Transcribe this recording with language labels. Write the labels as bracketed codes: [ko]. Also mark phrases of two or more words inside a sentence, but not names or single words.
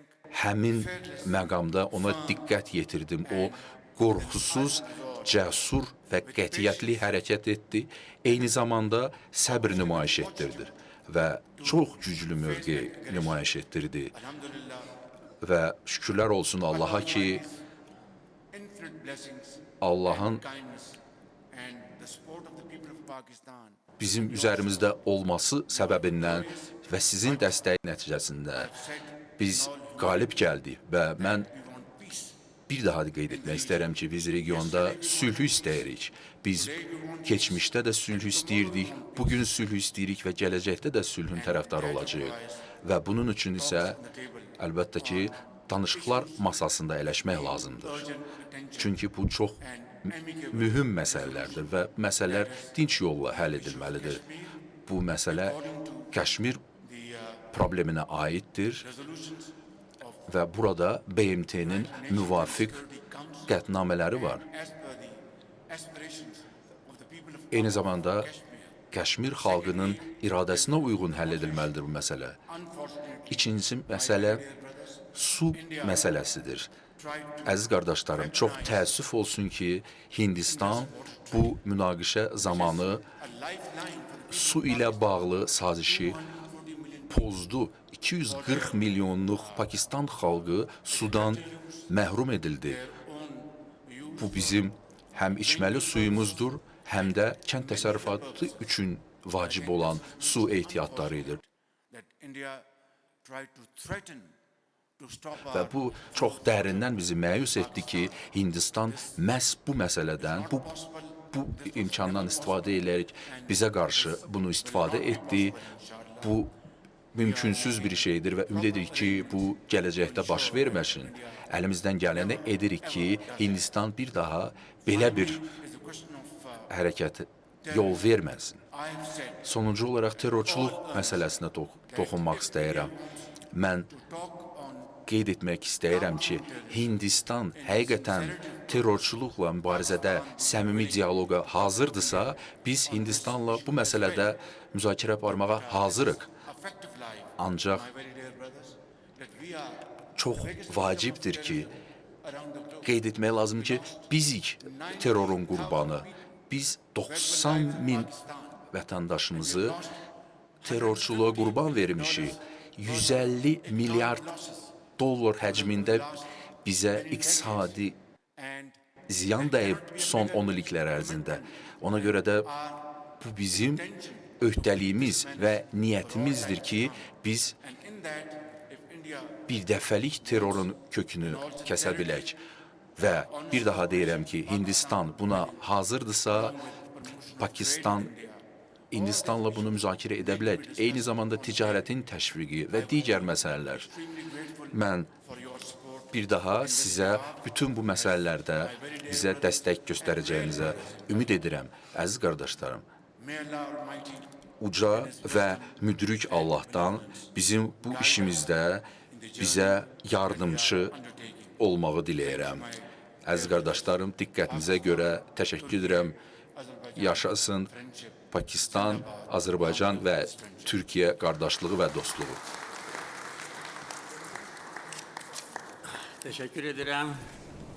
[az] həmin məqamda ona diqqət yetirdim. O qorxusuz, cəsur və qətiyyətli hərəkət etdi. Eyni zamanda səbr nümayiş etdirdi və çox güclü mövqe nümayiş etdirdi. alhamdulillah, Və şükürlər olsun Allaha ki, [en] infinite blessings, [az] Allahın [en] kindness, and the support of the people of Pakistan. [az] bizim üzərimizdə olması səbəbindən və sizin dəstəyi nəticəsində biz qalib gəldik və mən [en] We want peace. [az] bir daha da qeyd etmək istərəm ki, biz regionda sülhü istəyirik. Biz keçmişdə də sülhü istəyirdik, bugün sülhü istəyirik və gələcəkdə də sülhün tərəfdarı olacağıq. Və bunun üçün isə əlbəttə ki, danışıqlar masasında əyləşmək lazımdır. Çünki bu çox mühüm məsələlərdir və məsələlər dinç yolla həll edilməlidir. Bu məsələ Kəşmir probleminə aiddir [en] Resolutions of [az] və burada BMT-nin müvafiq qətnamələri var. [en] as per the aspirations of the people of [az] Eyni zamanda Kashmir. Kəşmir xalqının iradəsinə uyğun həll edilməlidir bu məsələ. [en] Unfortunately, [az] İkinci məsələ su məsələsidir. Əziz qardaşlarım, çox təəssüf olsun ki, Hindistan bu münaqişə zamanı [en] a lifeline for the [az] su ilə bağlı sazişi pozdu. 240 milyonluq Pakistan xalqı sudan məhrum edildi. Bu bizim həm içməli suyumuzdur, həm də kənd təsərrüfatı üçün vacib olan su ehtiyatlarıdır. [en] that India tried to threaten to stop [az] Və our bu çox dərindən bizi məyus etdi ki, Hindistan məhz bu məsələdən, bu imkandan istifadə edərək bizə qarşı bunu istifadə etdi. Bu mümkünsüz bir şeydir və ümid edirik ki, bu gələcəkdə baş verməsin. Əlimizdən gələni edirik ki, Hindistan bir daha belə bir [en] is the question of [az] hərəkət yol verməsin. [en] I have said [az] Sonuncu olaraq terrorçuluq məsələsinə toxunmaq istəyirəm. Mən [en] talk on [az] qeyd etmək istəyirəm ki, Hindistan həqiqətən terrorçuluqla mübarizədə səmimi dialoqa hazırdırsa, biz Hindistanla bu məsələdə müzakirə aparmağa hazırıq. [en] effective life. [az] Ancaq [en] My very dear brothers, that we are [az] çox vacibdir ki, [en] around the globe. [az] qeyd etmək lazım ki, bizik terrorun qurbanı. Biz 90 min vətəndaşımızı terrorçuluğa qurban vermişik. 150 milyard dollar həcmində bizə iqtisadi And ziyan dəyib son 10 illiklər ərzində. Ona görə də bu bizim öhdəliyimiz və niyyətimizdir ki, biz [en] and in that, if India [az] bir dəfəlik terrorun kökünü kəsə bilək. Və bir daha deyirəm ki, Hindistan buna hazırdırsa, Pakistan Hindistanla bunu müzakirə edə bilər. Eyni zamanda ticarətin təşviqi və digər məsələlər. Mən [en] for your support, [az] bir daha sizə bütün bu məsələlərdə bizə dəstək göstərəcəyinizə ümid edirəm. Əziz qardaşlarım, [en] may Allah Almighty [az] uca və müdrik Allahdan bizim bu işimizdə bizə yardımcı olmağı diləyirəm. Əziz qardaşlarım, diqqətinizə görə təşəkkür edirəm. Yaşasın Pakistan, Azərbaycan və Türkiyə qardaşlığı və dostluğu. [tr] Teşekkür ederim.